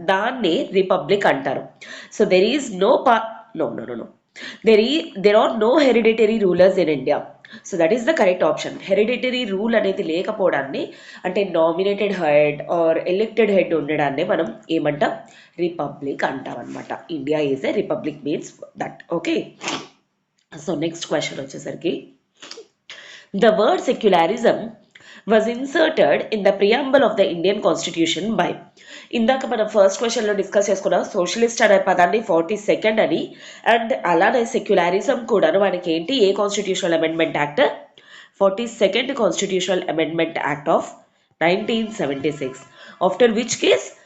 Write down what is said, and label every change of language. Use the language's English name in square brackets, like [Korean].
[Telugu] దాన్ని రిపబ్లిక్ అంటారు. [English] So there is no no no no there are no hereditary rulers in India. So that is the correct option. [Telugu] Hereditary rule అనేది లేకపోవడాన్ని, అంటే nominated head are elected head ఉండడాన్ని మనం ఏమంటాం? Republic అంటాం అనమాట. [English] India is a republic means that. Okay, so next question వచ్చేసరికి, the word secularism was inserted in the preamble of the Indian Constitution by. [Telugu] ఇందాక మనం ఫస్ట్ క్వశ్చన్లో డిస్కస్ చేసుకున్నాం సోషలిస్ట్ అనే పదాన్ని 42nd అని, అండ్ అలానే సెక్యులరిజం కూడాను మనకి ఏంటి, ఏ constitutional amendment act? [English] 42nd constitutional amendment act of 1976. After which case?